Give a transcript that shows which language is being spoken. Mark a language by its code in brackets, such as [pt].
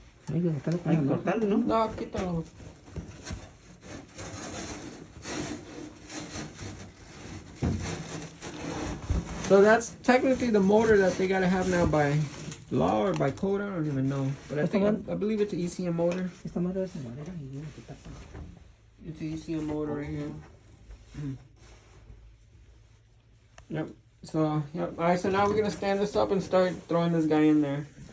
[es] Hay que cortarlo, ¿no? No, quítalo. [en] So that's technically the motor that they gotta have now by law or by code. I don't even know, but I believe it's an ECM motor. [es] Esta madre es de madera y viene que tapa. [en] It's an ECM motor right here. Yep. So yep. All right. So now we're gonna stand this up and start throwing this guy in there.